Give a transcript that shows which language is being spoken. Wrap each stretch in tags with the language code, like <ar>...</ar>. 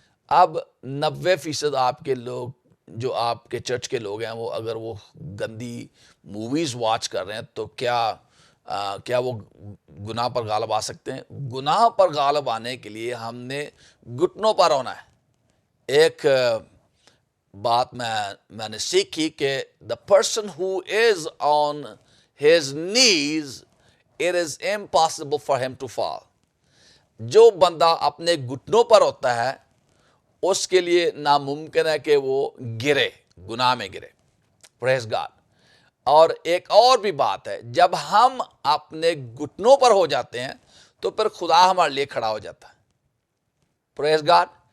<ur>اب 90% آپ کے لوگ جو آپ کے چرچ کے لوگ ہیں وہ اگر وہ گندی موویز واچ کر رہے ہیں تو کیا وہ گناہ پر غالب آ سکتے ہیں؟ گناہ پر غالب آنے کے لیے ہم نے گھٹنوں پر ہونا ہے. ایک بات میں نے سیکھی کہ</ur> <en>the person who is on his knees, it is impossible for him to fall.</en> <ur>جو بندہ اپنے گھٹنوں پر ہوتا ہے اس کے لیے ناممکن ہے کہ وہ گرے، گناہ میں گرے.</ur> <en>Praise God.</en> <ur>اور ایک اور بھی بات ہے، جب ہم اپنے گھٹنوں پر ہو جاتے ہیں تو پھر خدا ہمارے لیے کھڑا ہو جاتا ہے.</ur> <en>Praise God.</en>